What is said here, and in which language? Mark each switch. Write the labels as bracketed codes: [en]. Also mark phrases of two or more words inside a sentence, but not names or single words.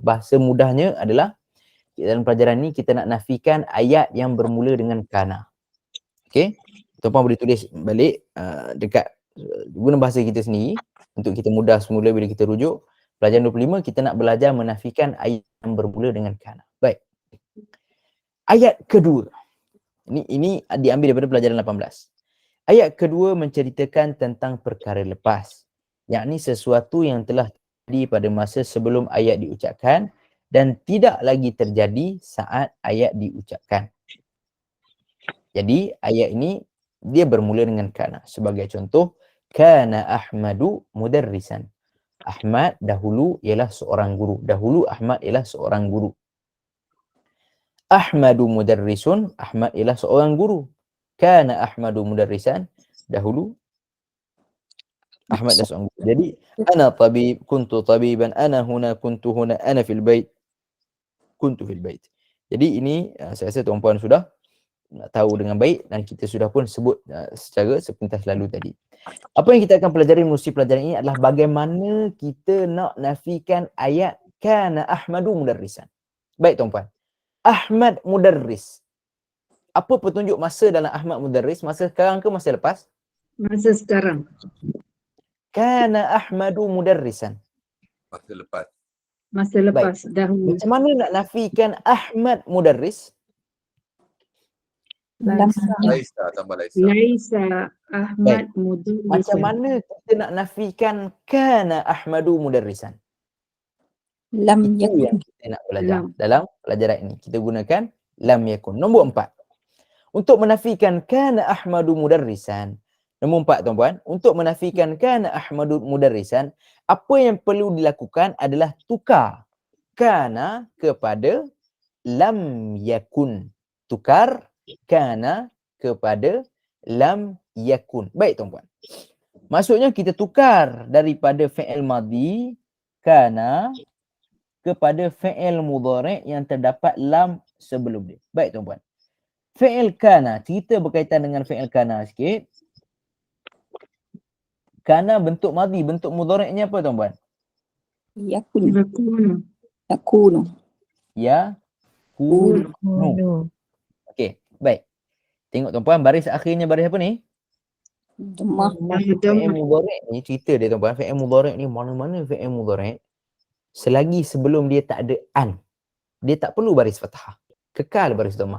[ms] Bahasa mudahnya adalah dalam pelajaran ni kita nak nafikan ayat yang bermula dengan kana. Okey, tuan-puan boleh tulis balik dekat guna bahasa kita sendiri untuk kita mudah semula bila kita rujuk. Pelajaran 25 kita nak belajar menafikan ayat yang bermula dengan kana. Baik. Ayat kedua. Ini diambil daripada pelajaran 18. Ayat kedua menceritakan tentang perkara lepas, yakni sesuatu yang telah terjadi pada masa sebelum ayat diucapkan dan tidak lagi terjadi saat ayat diucapkan. Jadi ayat ini dia bermula dengan kana. Sebagai contoh, [ar] كان أحمد مدرسا. [ms] Ahmad dahulu ialah seorang guru. Dahulu Ahmad ialah seorang guru. [ar] أحمد مدرس, [ms] Ahmad ialah seorang guru. [ar] كان أحمد مدرسا, [ms] dahulu Ahmad adalah seorang guru. [ar] Jadi أنا طبيب كنت طبيبا أنا هنا كنت هنا أنا في البيت كنت في البيت. [ms] Jadi ini saya rasa tuan-puan sudah tahu dengan baik dan kita sudah pun sebut secara sepintas lalu tadi. Apa yang kita akan pelajari melalui pelajaran ini adalah bagaimana kita nak nafikan ayat [ar] كان أحمد مدرسا. [ms] Baik tuan-puan. Ahmad mudarris. Apa petunjuk masa dalam Ahmad mudarris? Masa sekarang ke masa lepas? Masa sekarang. [ar] Kana Ahmadu mudarrisan. [ms] Masa lepas. Masa lepas dahulu. Macam mana nak nafikan Ahmad mudarris? [ar] Laisa tambah Laisa. Laisa Ahmad [ms] Macam [ar] mudarrisan. [ms] mana kita nak nafikan [ar] كان أحمد مدرسا? Lam [ms] Itu yang [ar] yakun. [ms] kita nak belajar [ar] Lam. [ms] dalam pelajaran ini. Kita gunakan [ar] لم يكن. [ms] Nombor 4. Untuk menafikan [ar] كان أحمد مدرسا. [ms] Nombor 4 tuan-puan. Untuk menafikan [ar] كان أحمد مدرسا, [ms] apa yang perlu dilakukan adalah tukar kana kepada [ar] لم يكن. [ms] Tukar kana kepada [ar] لم يكن. [ms] Baik tuan-puan. Maksudnya kita tukar daripada [ar] فعل ماض كان [ms] kepada [ar] فعل مضارع' [ms] yang terdapat lam sebelum dia. Baik tuan-puan. [ar] فعل كان, [ms] cerita berkaitan dengan [ar] فعل كان [ms] sikit. Kana bentuk madhi, bentuk mudhari'nya apa tuan-puan? [ar] Yakun. Yakunu. Yakunu. Ya kunu. [ms] Okey, baik. Tengok tuan-puan, baris akhirnya baris apa ni? Dhammah. [ar] فعل مضارع' [ms] ni cerita dia tuan-puan. [ar] فعل مضارع' [ms] ni mana-mana [ar] فعل مضارع' [ms] selagi sebelum dia tak ada an, dia tak perlu baris fathah. Kekal baris dhammah.